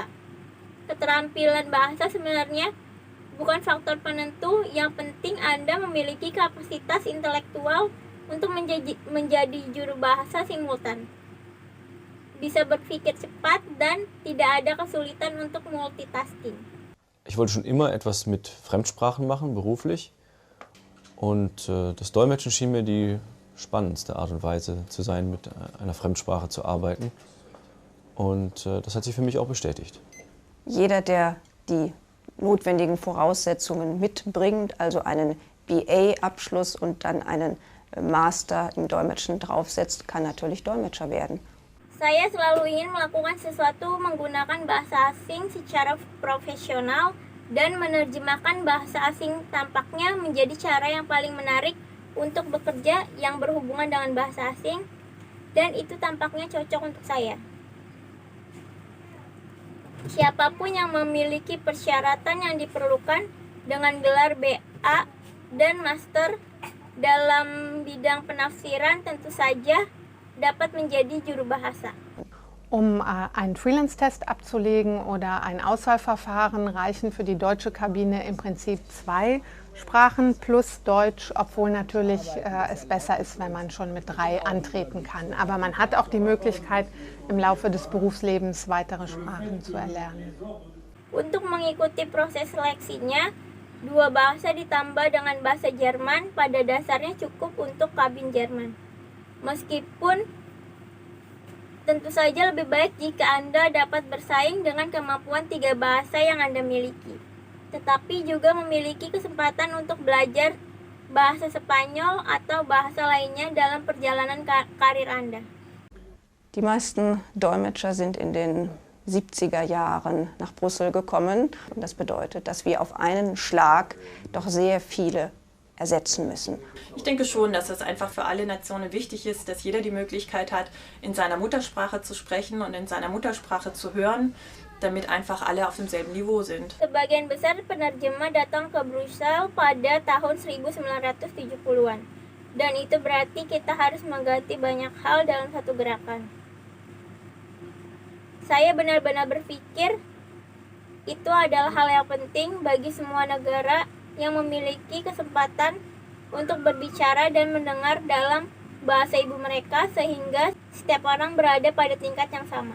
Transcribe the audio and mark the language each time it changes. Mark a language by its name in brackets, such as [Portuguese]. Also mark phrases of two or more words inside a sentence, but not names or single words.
[Indonesian] Keterampilan bahasa sebenarnya bukan faktor penentu, yang penting Anda memiliki kapasitas intelektual untuk menjadi juru bahasa simultan. Bisa berpikir cepat dan tidak ada kesulitan untuk multitasking. [German] Ich wollte schon immer etwas mit Fremdsprachen machen, beruflich. Und das Dolmetschen schien mir die spannendste Art und Weise zu sein, mit einer Fremdsprache zu arbeiten. Und das hat sich für mich auch bestätigt. Jeder, der die notwendigen Voraussetzungen mitbringt, also einen BA-Abschluss und dann einen Master im Dolmetschen draufsetzt, kann natürlich Dolmetscher werden. [Indonesian] Saya selalu ingin melakukan sesuatu menggunakan bahasa asing secara profesional, dan menerjemahkan bahasa asing tampaknya menjadi cara yang paling menarik untuk bekerja yang berhubungan dengan bahasa asing, dan itu tampaknya cocok untuk saya. Siapapun yang memiliki persyaratan yang diperlukan dengan gelar BA dan Master dalam bidang penafsiran tentu saja dapat menjadi juru bahasa. [German] Um einen Freelance-Test abzulegen oder ein Auswahlverfahren reichen für die deutsche Kabine im Prinzip 2 Sprachen plus Deutsch, obwohl natürlich es besser ist, wenn man schon mit 3 antreten kann. Aber man hat auch die Möglichkeit, im Laufe des Berufslebens weitere Sprachen zu erlernen. [Indonesian] Untuk mengikuti proses seleksinya, 2 bahasa ditambah dengan bahasa Jerman pada dasarnya cukup untuk kabin Jerman. Meskipun tentu saja lebih baik jika Anda dapat bersaing dengan kemampuan 3 bahasa yang Anda miliki, tetapi juga memiliki kesempatan untuk belajar bahasa Spanyol atau bahasa lainnya dalam perjalanan karir Anda. [German] Die meisten Dolmetscher sind in den 70er Jahren nach Brüssel gekommen. Und das bedeutet, dass wir auf einen Schlag doch sehr viele ersetzen müssen. Ich denke schon, dass es einfach für alle Nationen wichtig ist, dass jeder die Möglichkeit hat, in seiner Muttersprache zu sprechen und in seiner Muttersprache zu hören, damit einfach alle auf demselben Niveau sind. [Indonesian] Sebagian besar penerjemah datang ke Brussel pada tahun 1970-an. Dan itu berarti kita harus mengganti banyak hal dalam satu gerakan. Saya benar-benar berpikir itu adalah hal yang penting bagi semua negara yang memiliki kesempatan untuk berbicara dan mendengar dalam bahasa ibu mereka, sehingga setiap orang berada pada tingkat yang sama.